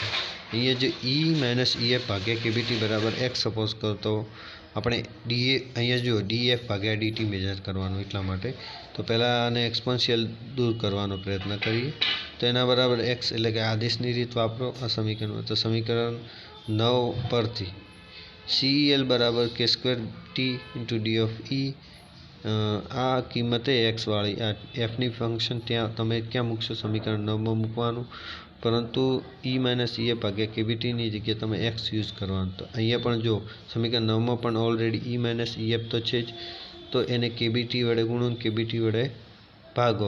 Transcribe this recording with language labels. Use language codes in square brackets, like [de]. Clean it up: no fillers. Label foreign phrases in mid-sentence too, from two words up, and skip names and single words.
[gu] અહીંયા જે E માઇનસ EF ભાગ્યા kBT બરાબર x સપોઝ કરતો આપણે અહીંયા જો df ભાગ્યા dt મેજર કરવાનું, એટલા માટે તો પહેલાં આને એક્સપોનેન્શિયલ દૂર કરવાનો પ્રયત્ન કરીએ. તો એના બરાબર x, એટલે કે આદેશની રીત વાપરો આ સમીકરણમાં. તો સમીકરણ 9 પરથી CEL બરાબર k2t ઇન્ટુ d of E, આ કિંમતે એક્સવાળી આ એફની ફંક્શન ત્યાં તમે ક્યાં મૂકશો? સમીકરણ 9માં મૂકવાનું, પરંતુ E માઇનસ EF ભાગ્યા kBTની જગ્યાએ તમે x યુઝ કરવાનું. તો અહીંયા પણ જો સમીકરણ 9માં પણ ઓલરેડી E માઇનસ EF તો છે જ, તો એને kBT વડે ગુણો, kBT વડે ભાગો.